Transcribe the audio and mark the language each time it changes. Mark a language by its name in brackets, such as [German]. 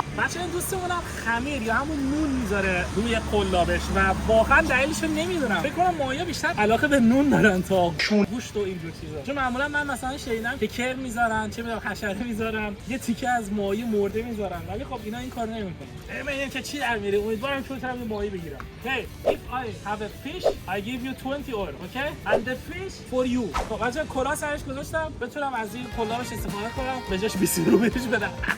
[Persian] بچه این دوستمونم خمیر یا همون نون میذاره روی قلابش و واقعا دلیلشو نمیدونم. فکر کنم ماهی‌ها بیشتر علاقه به نون دارن تا گوشت و اینجور چیزا. چون معمولا من مثلا شنیدم که کرم میذارن، چه میدونم حشره میذارن، یه تیکه از ماهی مرده میذارن، ولی خب اینا این کارو نمیکنن. ببینیم که چی در میره. امیدوارم که بتونم این ماهی بگیرم. [English] Hey, if I have a fish, I give you 20 euro, okay? And the fish for you. [Persian] خب بچه کلا سرش گذاشتم بتونم از این کلابش استفاده کنم به جاش 20 رو بهش بدم.